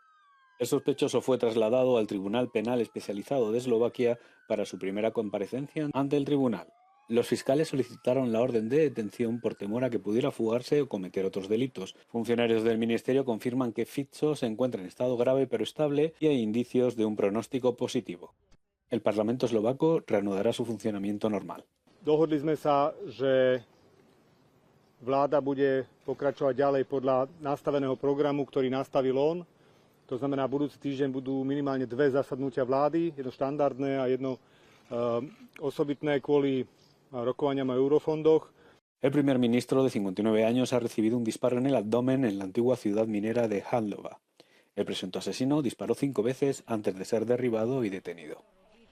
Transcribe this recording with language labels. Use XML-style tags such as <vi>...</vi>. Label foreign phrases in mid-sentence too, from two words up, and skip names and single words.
<es>El sospechoso fue trasladado al Tribunal Penal Especializado de Eslovaquia para su primera comparecencia ante el tribunal. Los fiscales solicitaron la orden de detención por temor a que pudiera fugarse o cometer otros delitos. Funcionarios del ministerio confirman que Fico se encuentra en estado grave pero estable y hay indicios de un pronóstico positivo. El Parlamento eslovaco reanudará su funcionamiento normal.</es> <sk>Dohodli sme sa, že vláda bude pokračovať ďalej podľa nastaveného programu, ktorý nastavil on. To znamená, budúci týždeň budú minimálne dve zasadnutia vlády, jedno štandardné a jedno osobitné kvôli rokovaniam o eurofondoch.</sk> <es>El primer ministro de 59 años ha recibido un disparo en el abdomen en la antigua ciudad minera de Handlova. El presunto asesino disparó 5 veces antes de ser derribado y detenido.</es>